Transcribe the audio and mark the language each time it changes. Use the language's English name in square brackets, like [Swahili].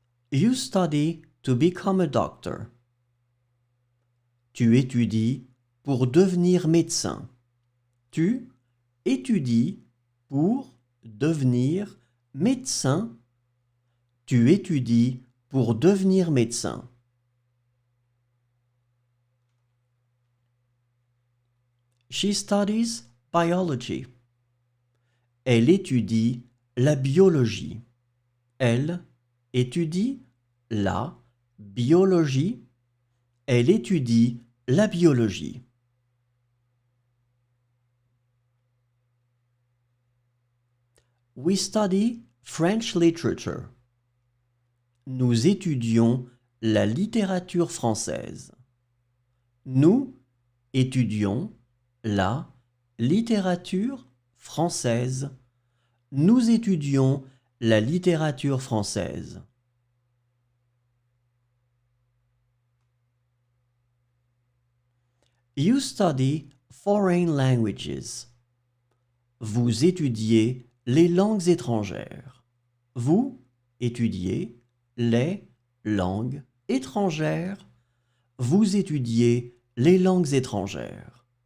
[English] You study to become a doctor. [French] Tu étudies pour devenir médecin. Tu étudies pour devenir médecin. Tu étudies pour devenir médecin. [English] She studies biology. [French] Elle étudie la biologie. Elle étudie la biologie. Elle étudie la biologie. [English] We study French literature. [French] Nous étudions la littérature française. Nous étudions la littérature française. Nous étudions la littérature française. [English] You study foreign languages. [French] Vous étudiez les langues étrangères. Vous étudiez les langues étrangères. Vous étudiez les langues étrangères.